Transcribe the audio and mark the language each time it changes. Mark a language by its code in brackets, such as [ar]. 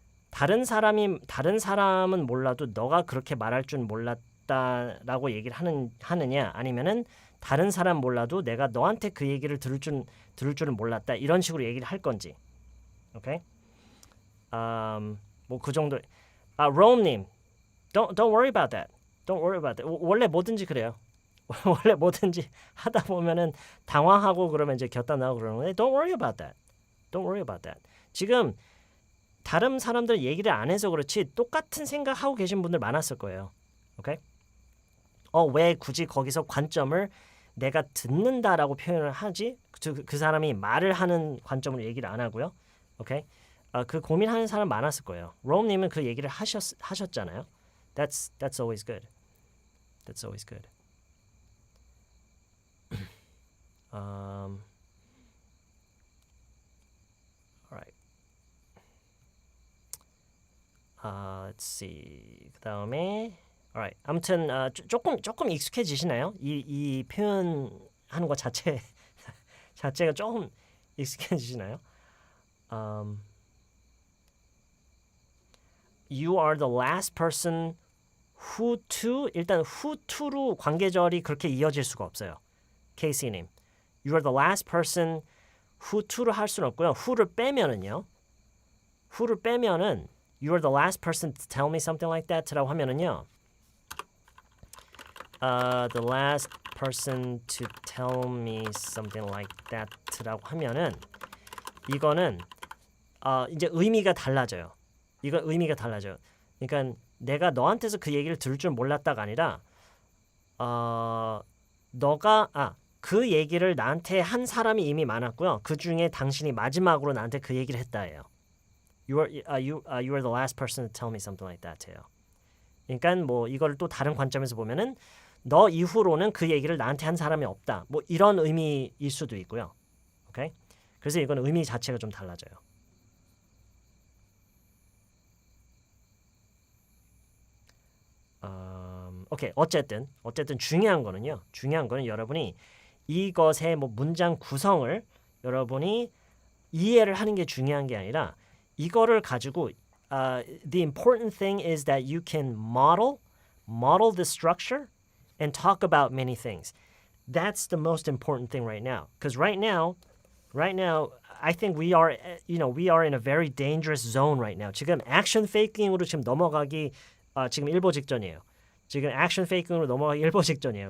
[ko] 다른 사람은 몰라도 너가 그렇게 말할 줄 몰랐다라고 얘기를 하느냐 아니면은 다른 사람 몰라도 내가 너한테 그 얘기를 들을 줄은 몰랐다 이런 식으로 얘기를 할 건지. 오케이? 뭐 그 정도. [en] Rome님, don't worry about that. Don't worry about that. [ko] 원래 뭐든지 그래요. 원래 뭐든지 하다 보면은 당황하고 그러면 이제 곁다 나오고 그러는 건데 [en] don't worry about that. Don't worry about that. [ko] 지금 다른 사람들 얘기를 안 해서 그렇지 똑같은 생각하고 계신 분들 많았을 거예요. 오케이? 왜 굳이 거기서 관점을 내가 듣는다라고 표현을 하지? 그 사람이 말을 하는 관점으로 얘기를 안 하고요. 오케이? 그 고민하는 사람 많았을 거예요. 로우님은 그 얘기를 하셨잖아요. [en] That's always good. That's always good. All right. Let's see. [ko] 그다음에 alright. 아무튼 조금 익숙해지시나요? 이 표현하는 것 자체가 조금 익숙해지시나요? [en] You are the last person who to [ko] 일단 who to로 관계절이 그렇게 이어질 수가 없어요. [en] 케이시님, you are the last person [ko] who to를 할 수는 없고요. who를 빼면은요. [en] who를 [ko] 빼면은 [en] you are the last person to tell me something like that라고 하면은요. The last person to tell me something like that라고 [ko] 하면은 이거는 이제 의미가 달라져요. 이거 의미가 달라져요. 그러니까 내가 너한테서 그 얘기를 들을 줄 몰랐다가 아니라 너가 그 얘기를 나한테 한 사람이 이미 많았고요. 그 중에 당신이 마지막으로 나한테 그 얘기를 했다예요. [en] You are the last person to tell me something like that예요. [ko] 그러니까 뭐 이걸 또 다른 관점에서 보면은 너 이후로는 그 얘기를 나한테 한 사람이 없다. 뭐 이런 의미일 수도 있고요. 오케이? 그래서 이건 의미 자체가 좀 달라져요. 오케이. 어쨌든 중요한 거는 여러분이 이것의 뭐 문장 구성을 여러분이 이해를 하는 게 중요한 게 아니라 이거를 가지고 [en] the important thing is that you can model the structure and talk about many things. That's the most important thing right now. Because right now, I think we are in a very dangerous zone right now. [ko] 지금 액션 페이킹으로 지금 넘어가기 지금 일보 직전이에요. 지금 액션 페이킹으로 넘어가기 일보 직전이에요.